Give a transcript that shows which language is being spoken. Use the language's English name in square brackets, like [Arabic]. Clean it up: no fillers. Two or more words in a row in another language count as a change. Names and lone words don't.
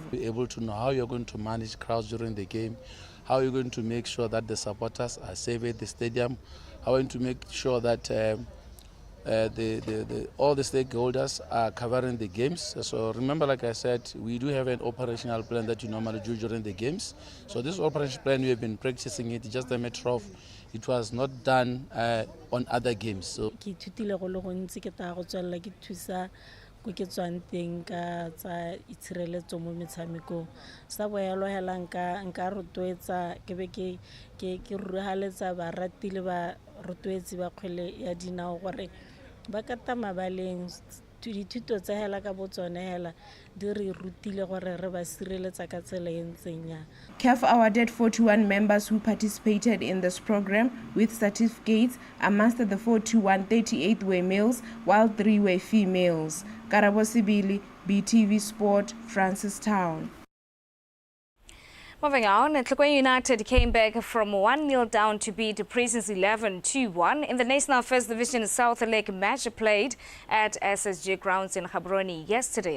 [English] Be able to know how you're going to manage crowds during the game, how you're going to make sure that the supporters are safe at the stadium, how you're going to make sure that all the stakeholders are covering the games. So remember, like I said, we do have an operational plan that you normally do during the games. So this operational plan, we have been practicing it, just a matter of it was not done on other games. So [Tswana] ko ke tswang teng ka tsa itshireletso mo metshamekong sa boyalo hela nka rotloetsa ke be ke ruhaletsa barati le ba rotloetsi ba kgwele ya dinao gore ba kata mabaleng dithuto tsa hela ka botsone hela di re rutile gore re ba sireletsa ka tsela e ntseng ya. [English] CAF awarded 41 members who participated in this program with certificates. Amongst the 41, 38 were males, while 3 were females. Karabo Sibili, BTV Sport, Francistown. Moving on, Tlokwe United came back from 1-0 down to beat Prisons 11-2-1 in the National First Division South Lake match played at SSG grounds in Gaborone yesterday.